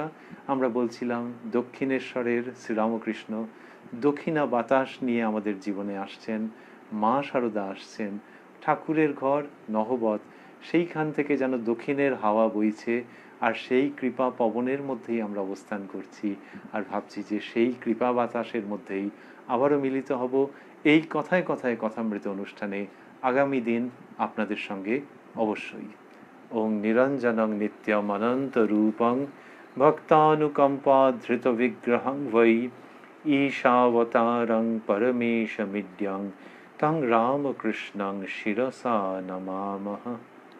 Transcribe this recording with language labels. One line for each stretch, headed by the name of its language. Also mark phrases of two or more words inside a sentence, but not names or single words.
Bangla: আমরা বলছিলাম দক্ষিণেশ্বরের শ্রীরামকৃষ্ণ দক্ষিণা বাতাস নিয়ে আমাদের জীবনে আসছেন, মা শারদা আসছেন, ঠাকুরের ঘর নহবত, সেইখান থেকে যেন দক্ষিণের হাওয়া বইছে, আর সেই কৃপা পবনের মধ্যেই আমরা অবস্থান করছি। আর ভাবছি যে সেই কৃপা বাতাসের মধ্যেই আবারও মিলিত হব এই কথায় কথায় কথামৃত অনুষ্ঠানে আগামী দিন আপনাদের সঙ্গে অবশ্যই।
Sanskrit: ওং নিরঞ্জনং নিত্যম অনন্ত রূপং ভক্তানুকম্পা ধৃত বিগ্রহং বৈ ঈশাবতারং পরমেশমিদ্যং তং রামকৃষ্ণং শিরসা নমামহ।